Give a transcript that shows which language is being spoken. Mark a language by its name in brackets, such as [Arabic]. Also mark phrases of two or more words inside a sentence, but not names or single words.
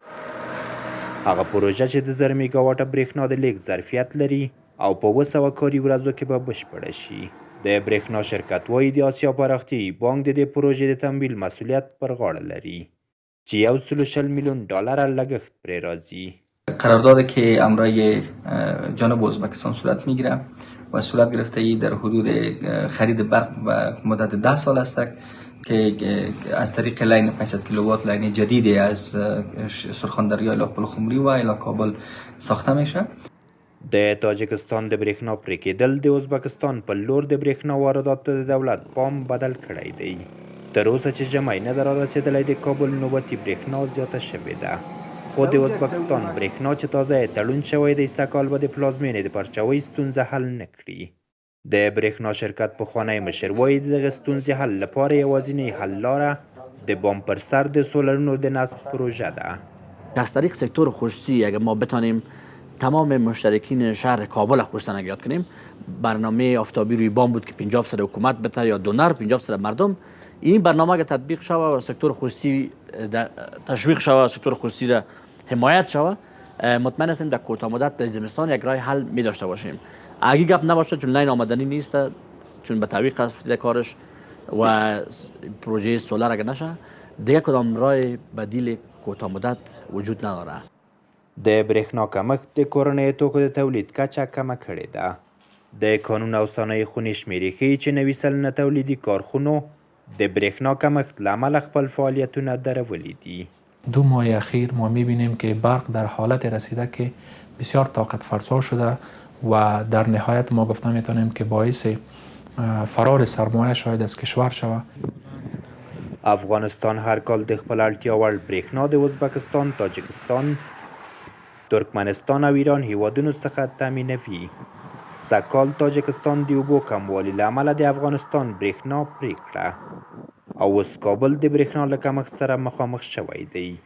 [Pashto] هغه پروژه چې د 1000 میګاواټه برېښنا د لیږد ظرفیت لري او په 200 کاري ورځو کې به بشپړه شي. د برېښنا شرکت وایي د آسیا پراختیایي بانک د دې پروژې د تمویل مسئولیت پر غاړه لري چې 120 میلیون دلار لګښت پرې راځي. [Persian] قراردادی که امرای جانب ازبکستان صورت میگیره و صورت گرفته در حدود خرید برق و مدت 10 سال است که از طریق لاین 500 کیلووات لاین جدیدی از سرخاندریا الی پل خمری و الی کابل ساخته میشه. [Pashto] د تاجکستان د برېښنا پرې کېدل د ازبکستان په لور د برېښنا وارداتو د دولت پام بدل کړی دی. تر اوسه چې جمعی نه ده رارسېدلی د کابل نوبتي برېښنا زیاته شوې ده. خو د ازبکستان برېښنا چې تازه تړون شوی دی سږ کال به د پلازمینې د پرچاوۍ ستونزه حل نه کړي. د برېښنا شرکت پخوانی مشر وایي د دغه ستونزې حل لپاره یوازینۍ حل لاره د بام پر سر د سولرونو د نصب پروژه ده. [Persian] از طریق سکتور خصوصی اگر ما بتانیم تمام مشترکین شهر کابل خصوصا اگر یاد کنیم برنامه آفتابی روی بام بود که 50% حکومت بده یا دونر 50% مردم. این برنامه اگر تطبیق شود و سکتور خصوصی تشویق شود سکتور خصوصی را حمایت شود مطمئن هستیم در کوتاه مدت در زمستان یک راه حل می داشته باشیم. اگه گپ نباشه چون لاین آمدنی نیست چون به تعویق است کارش و پروژه سولار اگر نشه دیگه کدام راه بدیل کوتاه مدت وجود نداره. [Pashto] د برېښنا کمښت د کورنیو توکو د تولید کچه کمه کړې ده. د قانون او صنایع خونې شمیرې ښیي چې 90 سلنه تولیدي کارخونو د برېښنا کمښت له امله خپل فعالیتونه درولي دي. [Persian] 2 ماه اخیر ما میبینیم که برق در حالت رسیده که بسیار طاقت فرسا شده و در نهایت ما گفته میتونیم که باعث فرار سرمایه شاید از کشور شود. [Pashto] افغانستان هر کال د خپل اړتیا وړ برېښنا د ازبکستان، تاجکستان، ترکمنستان او ایران هیوادونو څخه تامینوي. سږکال تاجکستان د اوبو کموالي له امله د افغانستان برېښنا پرې کړه او اوس کابل د برېښنا له کمښت سره مخامخ شوی دی.